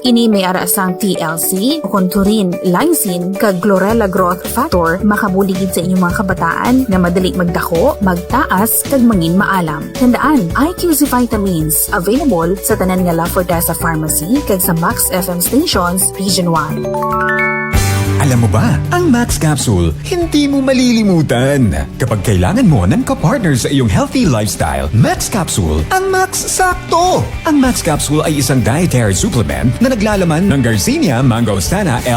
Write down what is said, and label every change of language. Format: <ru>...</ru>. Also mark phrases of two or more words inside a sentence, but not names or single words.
<hil>Ini may arasang TLC, conturin, lysine, kag</hil> <en>chlorella growth factor</en> <hil>makabuligid sa inyong mga kabataan nga madali magdako, magtaas, kag mangin maalam. Tandaan, IQZ vitamins available sa tanan nga La Forteza Pharmacy kag sa Max FM stations Region 1.</hil> <tl>Alam mo ba, ang Max Capsule, hindi mo malilimutan. Kapag kailangan mo ng kapartner sa iyong</tl> <en>healthy lifestyle,</en> <tl>Max Capsule, ang Max Sakto! Ang Max Capsule ay isang</tl> <en>dietary supplement</en> <tl>na naglalaman ng Garcinia Mangostana L.</tl>